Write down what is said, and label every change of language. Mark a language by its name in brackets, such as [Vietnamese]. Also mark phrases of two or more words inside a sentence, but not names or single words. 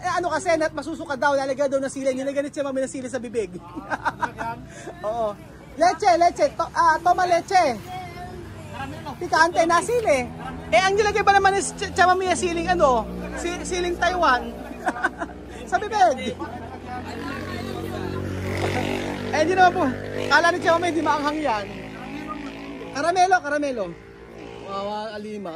[Filipino] kasi masusuka daw, lalagay daw ng sili. Nilagay ni Tia Mami ng sili sa bibig. Oo. [Spanish] Leche. Toma leche. [Filipino] Pikante na sili. Ang nilagay ba naman ni Tia Mami ng siling ano? Siling Taiwan. Sa bibig. Hindi naman po. Kala ni Tia Mami, hindi maanghang yan. Karamelo. Wawa, alima.